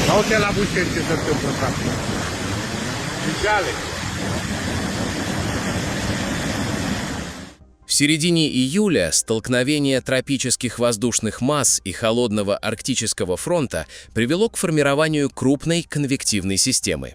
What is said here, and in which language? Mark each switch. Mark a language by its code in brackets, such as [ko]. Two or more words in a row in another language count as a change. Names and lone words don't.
[ro] uite la Buceni ce se întâmplă, frate. Vijale. [ru] В середине июля столкновение тропических воздушных масс и холодного арктического фронта привело к формированию крупной конвективной системы.